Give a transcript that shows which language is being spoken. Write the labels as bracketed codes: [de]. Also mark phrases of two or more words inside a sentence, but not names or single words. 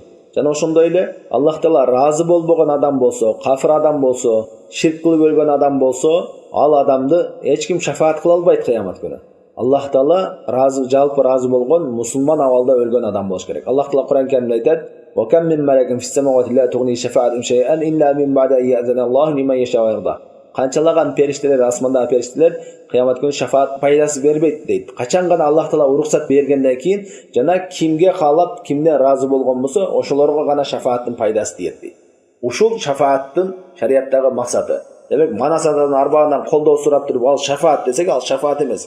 [ky] Жана ошондой эле Аллах Таала разы болбогон адам болсо, кафир адам болсо, ширк кылып өлгөн адам болсо, ал адамды эч ким шафаат кыла албайт кыямат күнү. Аллах Таала разы, жалпы разы болгон мусулман абалда өлгөн адам болуш керек. Аллах Таала Кур'ан Каримде айтат: [ar] "وكم من ملك في السماوات لا تغني شفاعتهم شيئا إلا من بعد أن يأذن الله لمن يشاء ويرضى." [ky] Канчалаган периштелер, асмандагы периштелер кыямат күнү шафаат пайдасы бербейт дейт. Качан гана Аллах Таала уруксат бергенден кийин жана кимге каалап, кимден разы болгон болсо, ошолорго гана шафааттын пайдасы тиет дейт. Ушул шафааттын шариаттагы максаты. Демек, манасадан арбагынан колдоо сурап туруп ал шафаат десек, ал шафаат эмес.